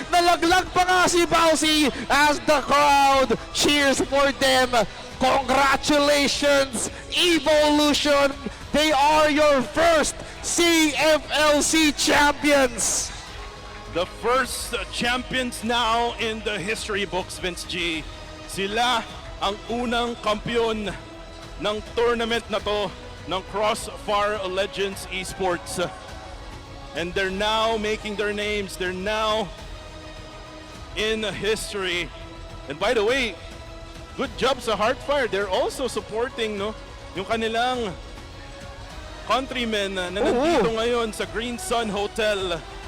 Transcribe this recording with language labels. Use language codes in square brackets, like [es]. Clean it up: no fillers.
[tl] Nalaglag pa nga si Bausi [en] as the crowd cheers for them. Congratulations, Evolution! They are your first CFLC champions! The first champions now in the history books, Vince G. [tl] Sila ang unang kampiyon ng tournament na to ng CrossFire Legends Esports. [en] And they're now making their names. They're now in history. And by the way, good job sa Heartfire. They're also supporting [tl] yung kanilang [en] countrymen [tl] na nandito ngayon sa [en] Green Sun Hotel.